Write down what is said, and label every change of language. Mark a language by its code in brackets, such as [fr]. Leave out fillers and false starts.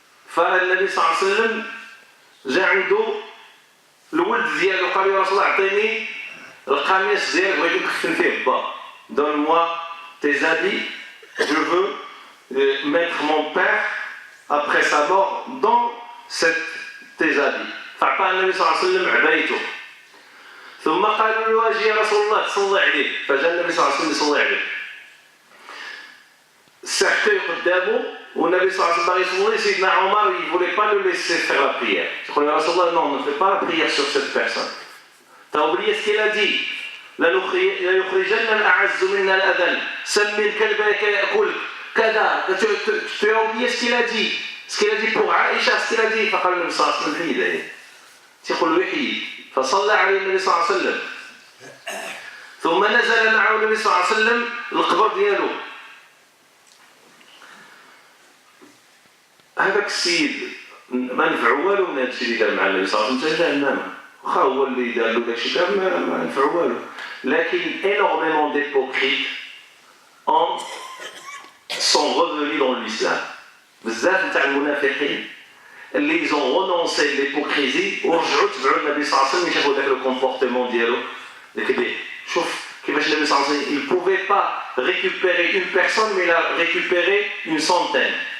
[ar] فالنبي صلى الله عليه وسلم جا عنده الولد ديالو قال له يا رسول الله اعطيني القميص ديالك بغيت نكفن فيه با، [fr] donne moi tes habits, je veux mettre mon père après sa mort dans tes habits. [ar] فأعطاه النبي صلى الله عليه وسلم عبايته، ثم قالوا له اجي يا رسول الله تصلي عليه، فجاء النبي صلى الله عليه وسلم يصلي عليه. سحتوه قدامه والنبي صلى الله عليه وسلم يصلي. سيدنا عمر [fr] il voulait pas le laisser faire la prière. [ar] يقول يا رسول الله [fr] non, ne fais pas la prière sur cette personne. T'as oublié ce qu'il a dit? [ar] ليخرجن الأعز منا الأذل، سمن كلبك يأكلك كذا. [fr] Tu as oublié ce qu'il a dit? Ce qu'il a dit pour Aïcha, ce qu'il a dit. [ar] فقال النبي صلى الله عليه وسلم في يديه تقول وحي، فصلى عليه النبي صلى الله عليه وسلم. ثم نزل معه النبي صلى الله عليه وسلم القبر ديالو. هذاك السيد ما نفعو والو من هذا الشيء اللي دار مع النبي صلى الله عليه وسلم، جهنم. واخا هو اللي دار له داك الشيء ما نفعو والو. لكن [fr] énormément d'hypocrites sont revenus dans l'islam. [ar] بزاف نتاع المنافقين اللي [fr] ils ont renoncé l'hypocrisie [ar] ورجعوا تبعوا النبي صلى الله عليه وسلم، يشوفوا ذاك الكومبورتمون ديالو داك شوف كيفاش النبي صلى الله عليه وسلم [fr] il pouvait pas récupérer une personne mais il a récupéré une centaine.